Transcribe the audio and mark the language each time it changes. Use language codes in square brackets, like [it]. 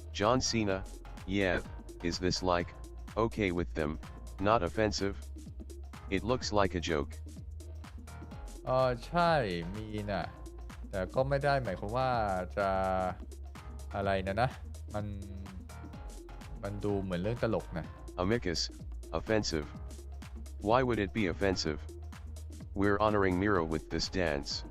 [en] John Cena, yeah, is this like, okay with them, not offensive? It looks like a joke. [th] ใช่มีนะแต่ก็ไม่ได้หมายความว่าจะอะไรนะมันดูเหมือนเรื่องตลกนะ [en] Amicus, offensive. Why would it be offensive? We're honoring Miro with this dance.